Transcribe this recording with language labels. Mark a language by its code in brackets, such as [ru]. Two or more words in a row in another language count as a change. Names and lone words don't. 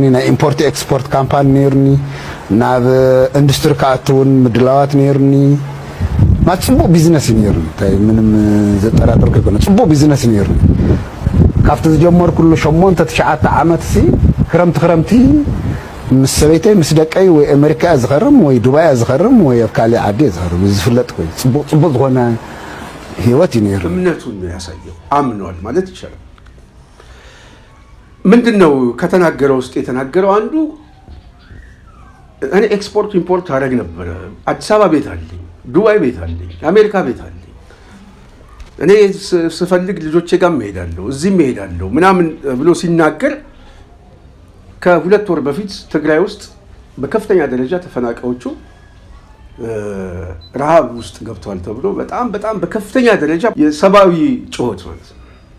[ti] ናይ [en] import export [ti] ካምፓኒ ነይርኒ ናብ ኢንዱስትሪ ካኣትውን ምድላዋት ነይርኒ ጽቡቅ ቢዝነስ ነይርኒ ታይ ምንም ዘጠራጥር ከሆነ ጽቡቅ ቢዝነስ ነይርኒ ካብቲ ዝጀመር ኩሉ 8-9 ዓመት ሲ ክረምቲ ምስ ሰበይተይ ምስ ደቀይ ወይ አሜሪካ ዝኸርም ወይ ዱባይ ዝኸርም ወይ ኣብ ካልእ ዓዲ ዝኸርም ዝፍለጥ ኮይ ጽቡቅ ዝኾነ ህይወት ይነር [am] እምነቱን ያሳየው አምኗል ማለት ይችላል። ምንድነው ከተናገረው ውስጥ የተናገረው አንዱ እኔ [en] export import [am] አደረግ ነበር። አዲስ አበባ ቤት አለኝ፣ ዱባይ ቤት አለኝ፣ አሜሪካ ቤት አለኝ። እኔ ስፈልግ ልጆቼ ጋር እሄዳለሁ፣ እዚህም እሄዳለሁ ምናምን ብሎ ሲናገር ከ2 ወር በፊት ትግራይ ውስጥ በከፍተኛ ደረጃ ተፈናቃዮቹ ረሃብ ውስጥ ገብተዋል ተብሎ በጣም በከፍተኛ ደረጃ የሰብአዊ ጩኸት ማለት ነው